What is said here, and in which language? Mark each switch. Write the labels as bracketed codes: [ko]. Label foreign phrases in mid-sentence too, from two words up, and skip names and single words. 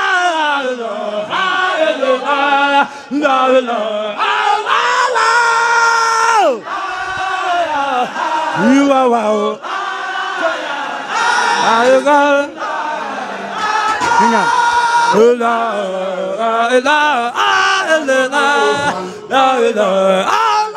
[en] La, la, la, la, la. You are one. [wo] La, la. Ñu ñaan. [ar] لا إله إلا الله، لا إله إلا الله.